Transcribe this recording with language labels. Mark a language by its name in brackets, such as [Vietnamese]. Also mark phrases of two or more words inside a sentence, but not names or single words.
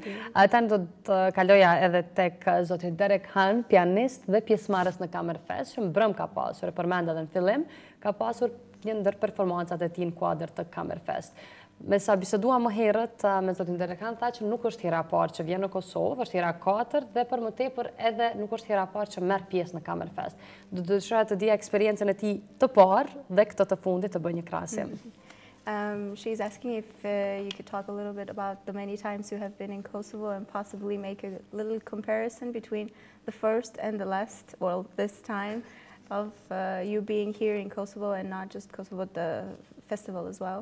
[Albanian] Tani do të kaloja edhe tek zoti Derek Han, pianist dhe pjesëmarrës në Kamerfest, që mbrëm ka pasur, e përmenda edhe në fillim, ka pasur një ndër performancat e tij në kuadër të Kamerfest. Me sa bisedua më herët me zotin Derek Han, tha që nuk është hera e parë që vjen në Kosovë, është hera 4 dhe për më tepër edhe nuk është hera e parë që merr pjesë në Kamerfest. Do të dëshiroja të dija eksperiencën e tij të parë dhe këtë të fundit të bëj një krahasim. [English] She's asking if you could talk a little bit about the many times you have been in Kosovo and possibly make a little comparison between the first and the last, well, this time of you being here in Kosovo and not just Kosovo, but the festival as well.